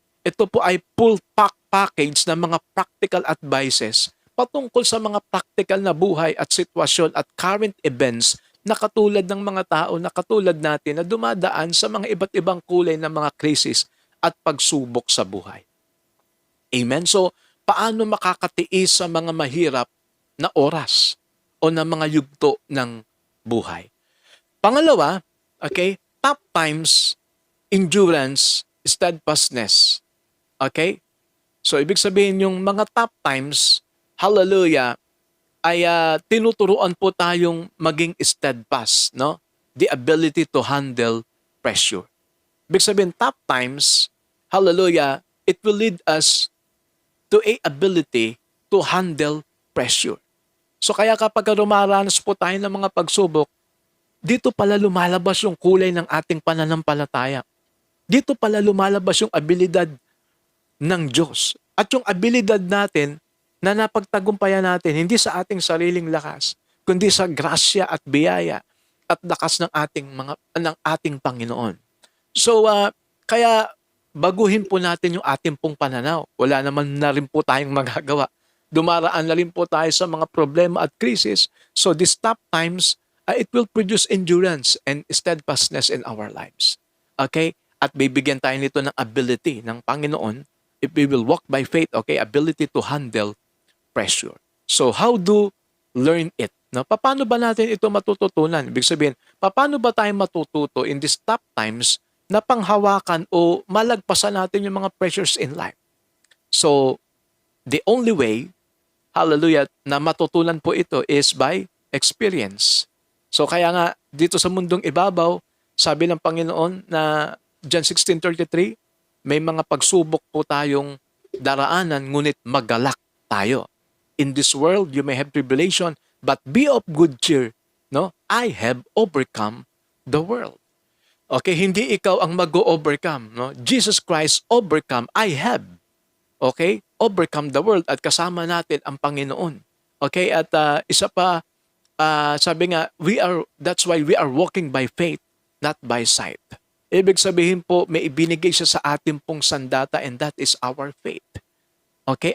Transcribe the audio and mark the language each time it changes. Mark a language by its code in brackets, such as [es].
[tl] Ito po ay [en] full package [tl] ng mga [en] practical advices [tl] patungkol sa mga practical na buhay at sitwasyon at [en] current events [tl] na katulad ng mga tao na katulad natin na dumadaan sa mga iba't ibang kulay ng mga krisis at pagsubok sa buhay. Amen? So, paano makakatiis sa mga mahirap na oras o na mga yugto ng buhay? [en] Pangalawa, okay, tough times, endurance, steadfastness. [tl] Okay? So, ibig sabihin yung mga [en] tough times, [tl] hallelujah, ay tinuturuan po tayong maging steadfast, no? [en] The ability to handle pressure. [tl] Ibig sabihin, [en] tough times, hallelujah, it will lead us to a ability to handle pressure. [tl] So kaya kapag rumaranas po tayo ng mga pagsubok, dito pala lumalabas yung kulay ng ating pananampalataya. Dito pala lumalabas yung abilidad ng Diyos. At yung abilidad natin na napagtagumpayan natin, hindi sa ating sariling lakas, kundi sa grasya at biyaya at lakas ng ating Panginoon. So, kaya baguhin po natin yung ating pong pananaw. Wala naman na rin po tayong magagawa. Dumaraan na rin po tayo sa mga problema at krisis. [en] So, these tough times, it will produce endurance and steadfastness in our lives. Okay? [tl] At bibigyan tayo nito ng ability ng Panginoon [en] if we will walk by faith, [tl] okay? [en] Ability to handle pressure. So, how do learn it? No? [tl] Paano ba natin ito matututunan? Ibig sabihin, paano ba tayo matututo [en] in these tough times [tl] na panghawakan o malagpasan natin yung mga [en] pressures in life? So, the only way, hallelujah, [tl] na matutunan po ito [en] is by experience. [tl] So, kaya nga, dito sa mundong ibabaw, sabi ng Panginoon na John 16:33, may mga pagsubok po tayong daraanan, ngunit magalak tayo. [en] In this world, you may have tribulation, but be of good cheer. No? I have overcome the world. [tl] Okay, hindi ikaw ang mag-overcome. No? [en] Jesus Christ overcome, I have. Okay? Overcome the world [tl] at kasama natin ang Panginoon. [en] Okay? [tl] At isa pa, sabi nga, [en] that's why we are walking by faith, not by sight. [tl] Ibig sabihin po, may ibinigay siya sa ating pong sandata [en] and that is our faith. [tl] Okay?